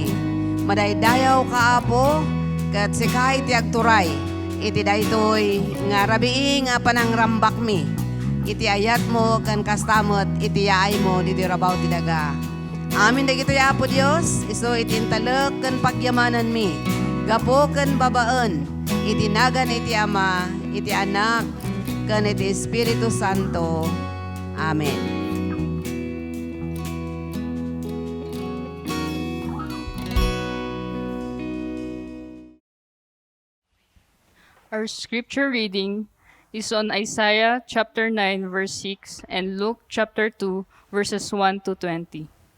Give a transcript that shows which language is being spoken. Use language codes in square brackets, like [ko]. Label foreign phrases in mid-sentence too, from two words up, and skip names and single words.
[ilo] Madaydayaw ka Apo ket sika iti agturay iti daytoy nga rabii nga panangrambak mi iti ayat mo kan kastamot iti yaay mo diti rabaw ti daga. Amin dagito ya Apo Dios iso itintalek ken pagyamanan mi gapo ken babaan iti nagan iti Ama iti Anak ken iti Espiritu Santo. Amen. [en] Our scripture reading is on Isaiah chapter 9 verse 6 and Luke chapter 2 verses 1 to 20.